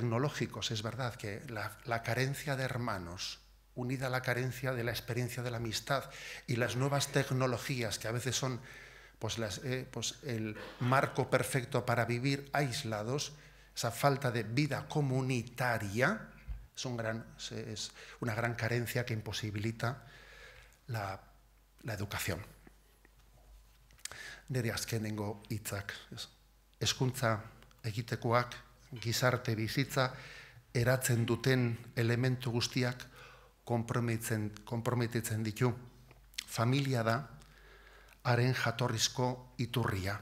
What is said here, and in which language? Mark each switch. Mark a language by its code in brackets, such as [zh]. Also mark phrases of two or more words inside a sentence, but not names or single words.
[es] Es verdad que la carencia de hermanos unida a la carencia de la experiencia de la amistad y las nuevas tecnologías que a veces son pues el marco perfecto para vivir aislados, esa falta de vida comunitaria es una gran carencia que imposibilita la educación. [eu] Nire azkenengo hitzak. Hezkuntza egitekoak gizarte bizitza eratzen duten elementu guztiak konprometitzen ditu. Familia da haren jatorrizko iturria.